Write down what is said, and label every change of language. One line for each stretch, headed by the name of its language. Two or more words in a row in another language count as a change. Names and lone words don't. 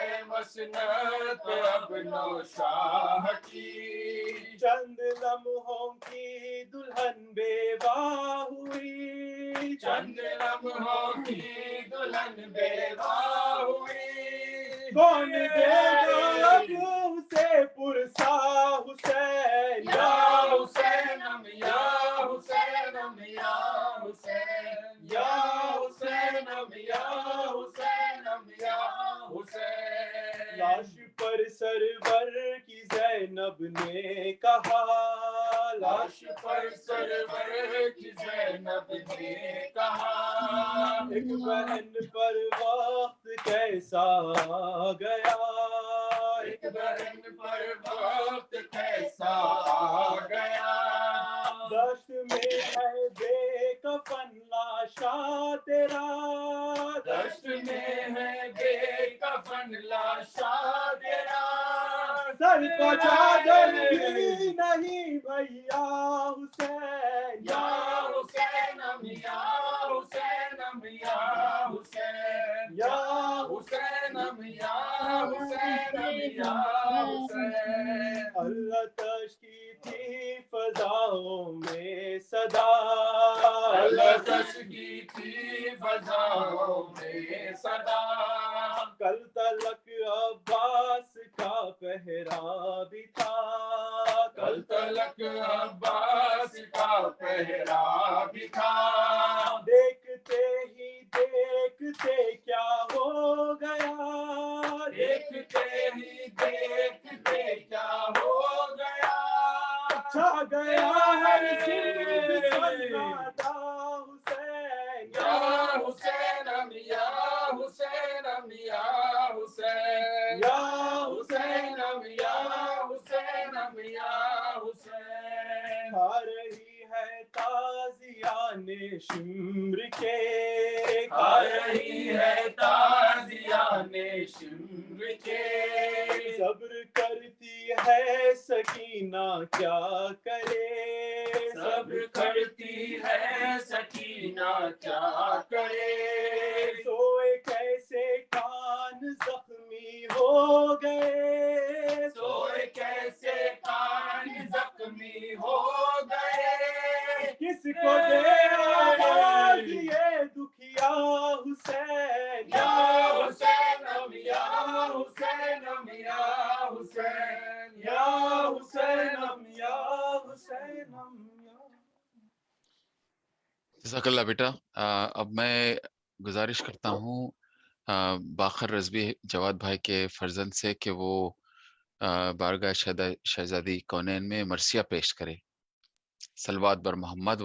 Urdu: مسند پب نوشاہ کی چند لمحوں کی دلہن بیوہ ہوئی چند لمحوں کی دلہن بیوہ ہوئی کون دے گا اسے پرسا حسین یا حسینم یا حسینم یا حسین یا حسینم یا حسینم یا حسین لاش پر سرور کی زینب نے کہا لاش پر سرور کی زینب نے کہا, ایک بہن پر وقت کیسا آ گیا، ایک بہن پر وقت کیسا آ گیا، دشت میں ہے بے کفن لاشا تیرا، دشت میں ہے بے کفن لاشا تیرا، سر کو چادر بھی نہیں بھیا حسین، یا حسینم یا حسینم یا حسین، یا حسینم یا حسینم یا حسین، آتش کی تھی فضاؤں میں صدا، آتش کی تھی فضاؤں میں صدا، کل تلک عباس کا پہرا بھی تھا، کل تلک عباس کا پہرا بھی تھا، دیکھتے ہی دیکھتے کیا ہو گیا، دیکھتے ہی دیکھتے کیا ہو گیا، چھا گیا ہر چیز سناٹا حسین، یا حسینم یا حسینم یا حسین، یا حسینم یا حسینم یا حسین، کھا رہی ہے تازیان شمر کے، کھا رہی ہے تازیان شمر کے، صبر کرتی ہے سکینہ کیا کرے، صبر کرتی ہے سکینہ کیا کرے، سوئے کیسے کان زخمی ہو گئے، سوئے کیسے کان زخمی ہو گئے، کس کو دے آواز یہ دکھیا حسین، یا حسینم یا حسینم یا حسین، یا حسینم یا حسینم جزاک اللہ بیٹا. اب میں گزارش کرتا ہوں باخر رضوی جواد بھائی کے فرزند سے کہ وہ بارگاہ شہزادی کونین میں مرثیہ پیش کرے.
Persian: صلوات بر محمد